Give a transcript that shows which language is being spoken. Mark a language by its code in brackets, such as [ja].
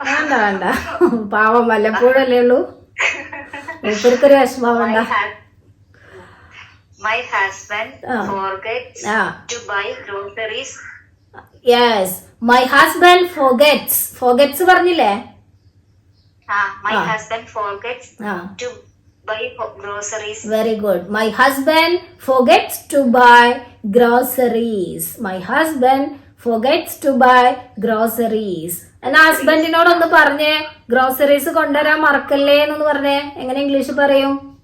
[ml] വേണ്ട വേണ്ട, പാവം വല്ലപ്പോഴല്ലേ ഉള്ളൂ, ഇവർക്കൊരു വിഷമാവണ്ട. [en] My husband forgets to buy groceries. Yes, my husband forgets [ml] പറഞ്ഞില്ലേ? [en] My husband forgets to buy groceries. Very good. My husband forgets to buy groceries. My husband forgets to buy groceries. [ml] എന്നാ ഹസ്ബൻഡിനോടൊന്ന് പറഞ്ഞേ, groceries കൊണ്ടുവരാൻ മറക്കല്ലേ എന്നൊന്ന് പറഞ്ഞേ. എങ്ങനെ English പറയും?